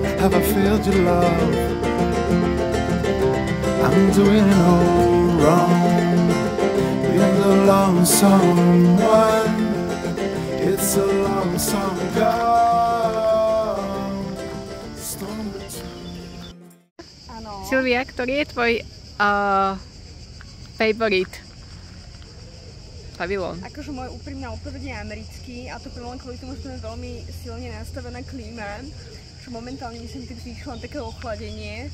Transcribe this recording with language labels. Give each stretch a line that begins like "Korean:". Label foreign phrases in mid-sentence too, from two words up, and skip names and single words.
English: Have I failed your love? I'm doing it all wrong. Being the lonesome one, it's a lonesome gone. Storm between.
Slovak: Áno. Silvia, ktorý je tvoj favorite pavilón? Akože moja úprimná odpoveď je americký, a to len kvôli tomu, že tu je veľmi silne nastavená klíma, čo momentálne myslím, keď zvýšila také ochladenie.